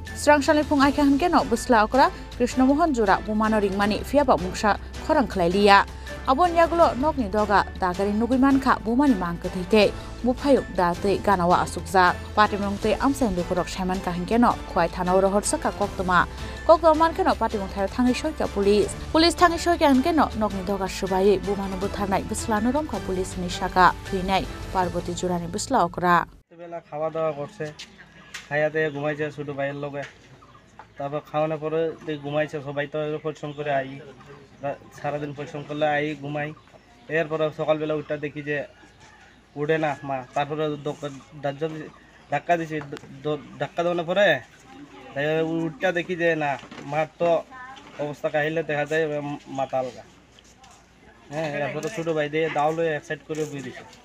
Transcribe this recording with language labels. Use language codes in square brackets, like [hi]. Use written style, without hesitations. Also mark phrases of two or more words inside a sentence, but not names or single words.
[trp] srangshali phung aika hungke no busla okra Krishnamohan jura bumano ringmani fiaba mungsa khorang khlailia abon yagulo nokni doga dagari nugiman kha bumani mangkathaite mufayuk date ganawa asukja patimungte amsain dukurok shaiman ka hungke no khwai thanau rohor saka koktoma manke no patimung thai thangi soika police thangi soika hungke no nokni doga subai bumano butharnai buslano romkha police ni saka thuinai Parvati jurani busla okra [bn] বেলা খাওয়া দাওয়া করছে খাইয়াতে ঘুমাইছে ছোট ভাইয়ের লগে তারপর খাওয়ানোর পরে ঘুমাইছে সবাই তো পরিশ্রম করে আই সারাদিন পরিশ্রম করলে আই ঘুমাই এরপরে সকালবেলা উঠা দেখি যে উঠে না মা তারপরে ধাক্কা দিছি ধাক্কা দেওয়ানোর পরে উঠটা দেখি যে না মার তো অবস্থা কাহিলে দেখা যায় মাথা আলগা হ্যাঁ এরপরে ছোট ভাই দিয়ে দাওলে এক সাইড করে বুঝে দিছে